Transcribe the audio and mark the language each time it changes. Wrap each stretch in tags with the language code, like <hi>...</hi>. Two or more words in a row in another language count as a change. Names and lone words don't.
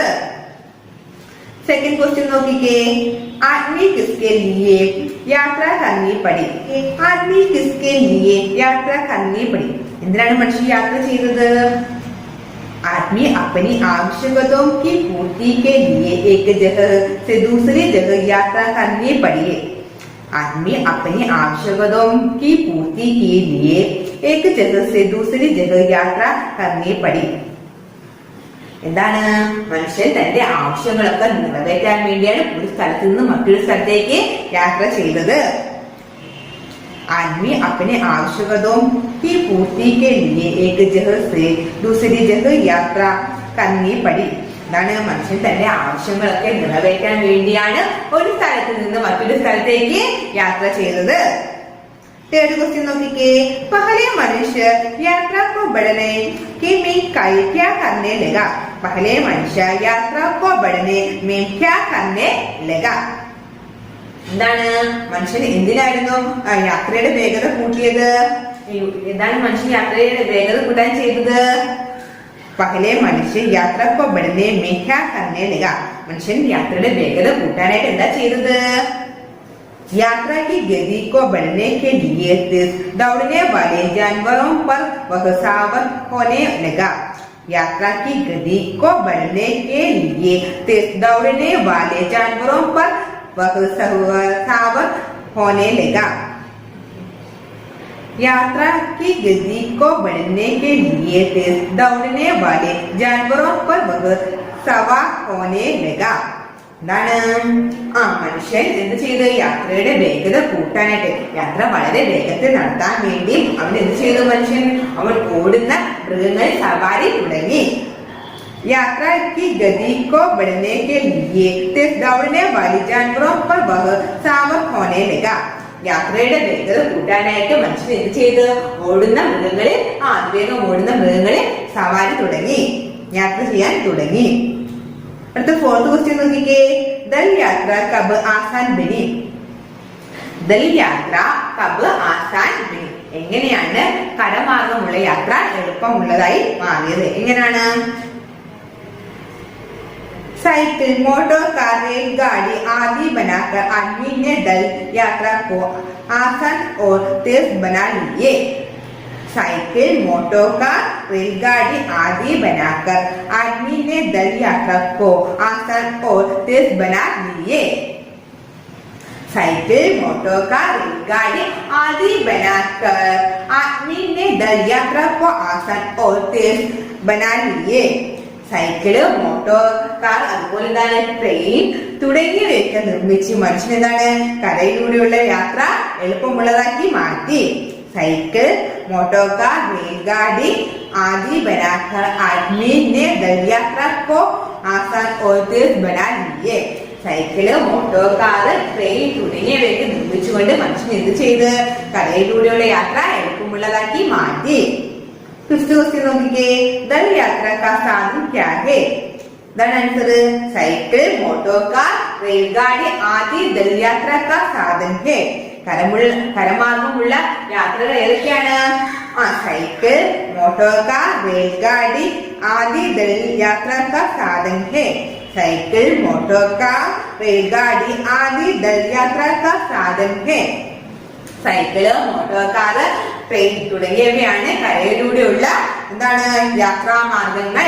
<en>second question</en> <hi>നോക്കിക്കേ, आदमी किसके लिए यात्रा करनी पड़ी. आदमी किसके लिए यात्रा करनी पड़ी.</hi> <ml>എന്തിനാണ് മനുഷ്യൻ യാത്ര ചെയ്തത്?</ml> <hi>आदमी अपनी आवश्यकताओं की पूर्ति के लिए एक जगह से दूसरी जगह यात्रा करनी पड़ी. आदमी अपनी आवश्यकताओं की पूर्ति के लिए एक जगह से दूसरी जगह यात्रा करनी पड़ी.</hi> <ml>എന്താണ്? മനുഷ്യൻ തന്റെ ആവശ്യങ്ങളൊക്കെ നിറവേറ്റാൻ വേണ്ടിയാണ് ഒരു സ്ഥലത്ത് നിന്ന് മറ്റൊരു സ്ഥലത്തേക്ക് യാത്ര ചെയ്തത്.</ml> <hi>आदमी अपने आवश्यकताओं की पूर्ति के लिए एक जगह से दूसरी जगह यात्रा करनी पड़ी.</hi> <ml>എന്താണ്? മനുഷ്യൻ തന്റെ ആവശ്യങ്ങളൊക്കെ നിറവേറ്റാൻ വേണ്ടിയാണ് ഒരു സ്ഥലത്ത് നിന്ന് മറ്റൊരു സ്ഥലത്തേക്ക് യാത്ര ചെയ്തത്.</ml> <en>third question നോക്കിക്കേ.</en> <hi>पहले मनुष्य यात्रा को बढ़ने के में क्या करने लगा? पहले मनुष्य यात्रा को बढ़ने में क्या करने लगा?</hi> <ml>എന്താണ്? മനുഷ്യൻ എന്തിനായിരുന്നു യാത്രയുടെ വേഗത കൂട്ടിയത്? എന്താണ് മനുഷ്യൻ യാത്രയുടെ വേഗത കൂട്ടാൻ ചെയ്തത്?</ml> <hi>पहले मनुष्य यात्रा को बढ़ने में क्या करने लगा?</hi> <ml>മനുഷ്യൻ യാത്രയുടെ വേഗത കൂട്ടാനായിട്ട് എന്താ ചെയ്തത്?</ml> <hi>यात्रा की गति को बढ़ने के लिए तेज दौड़ने वाले जानवरों पर वह सवार होने लगा. यात्रा की गति को बढ़ने के लिए तेज दौड़ने वाले जानवरों पर वह सवार होने लगा. यात्रा की गति को बढ़ने के लिए तेज दौड़ने वाले जानवरों पर वह सवार होने लगा.</hi> <ml>എന്താണ്? മനുഷ്യൻ എന്ത് ചെയ്ത്? യാത്രയുടെ വേഗത കൂട്ടാനായിട്ട്, യാത്ര വളരെ വേഗത്തിൽ നടത്താൻ വേണ്ടി അവൻ എന്ത് ചെയ്തു? മനുഷ്യൻ അവൻ ഓടുന്ന മൃഗങ്ങളിൽ സവാരി തുടങ്ങി.</ml> <hi>यात्रा की गति को बढ़ने के लिए तेज दौड़ने वाली जानवरों पर वह सवार होने लगा.</hi> <ml>യാത്രയുടെ വേഗത കൂട്ടാനായിട്ട് മനുഷ്യൻ എന്ത് ചെയ്ത്? ഓടുന്ന മൃഗങ്ങളിൽ അതിവേഗം ഓടുന്ന മൃഗങ്ങളിൽ സവാരി തുടങ്ങി, യാത്ര ചെയ്യാൻ തുടങ്ങി. അടുത്ത</ml> <en>fourth question</en> <ml>നോക്കിക്കേ.</ml> <hi>दल यात्रा कब आसान बनी? दल यात्रा कब आसान बनी?</hi> <ml>എങ്ങനെയാണ് കരമാർഗമുള്ള യാത്ര എളുപ്പമുള്ളതായി മാറിയത്? എങ്ങനെയാണ്?</ml> <hi>साइकिल, मोटर कार, रेलगाड़ी आदि बनाकर आदमी ने दल यात्रा को आसान और तेज बना लिए. साइकिल, मोटर कार, रेलगाड़ी आदि बनाकर आदमी ने दल यात्रा को आसान और तेज बना लिए. साइकिल, मोटर कार, रेलगाड़ी आदि बनाकर आदमी ने दल यात्रा को आसान और तेज बना लिए.</hi> <ml>സൈക്കിള്, മോട്ടോർ കാർ, അതുപോലെ എന്താണ് ട്രെയിൻ തുടങ്ങിയവയൊക്കെ നിർമ്മിച്ച് മനുഷ്യൻ എന്താണ് കരയിലൂടെയുള്ള യാത്ര എളുപ്പമുള്ളതാക്കി മാറ്റി. സൈക്കിൾ, മോട്ടോർ കാർ,</ml> <hi>रेलगाड़ी आदि बनाकर आदमी ने दल यात्रा को आसान और तेज बना लिए.</hi> <ml>സൈക്കിള്, മോട്ടോർ കാർ, ട്രെയിൻ തുടങ്ങിയവയൊക്കെ നിർമ്മിച്ചുകൊണ്ട് മനുഷ്യൻ എന്ത് ചെയ്ത്? കരയിലൂടെയുള്ള യാത്ര എളുപ്പമുള്ളതാക്കി മാറ്റി.</ml> <en>fifth question നോക്കിക്കേ.</en> <hi>दल यात्रा का साधन क्या है? दल आंसर साइकिल, मोटर कार, रेलगाड़ी आदि दल यात्रा का साधन है.</hi> <ml>കരമാർഗമുള്ള യാത്രകൾ ഏതൊക്കെയാണ്? സൈക്കിൾ, മോട്ടോർ കാർ,</ml> <hi>रेलगाड़ी आदि दल यात्रा का साधन है. साइकिल, मोटर कार, रेलगाड़ी आदि दल यात्रा का साधन है.</hi> <ml>സൈക്കിള്, മോട്ടോർ കാറ്, ട്രെയിൻ തുടങ്ങിയവയാണ് കരയിലൂടെയുള്ള എന്താണ് യാത്രാ മാർഗങ്ങൾ.</ml>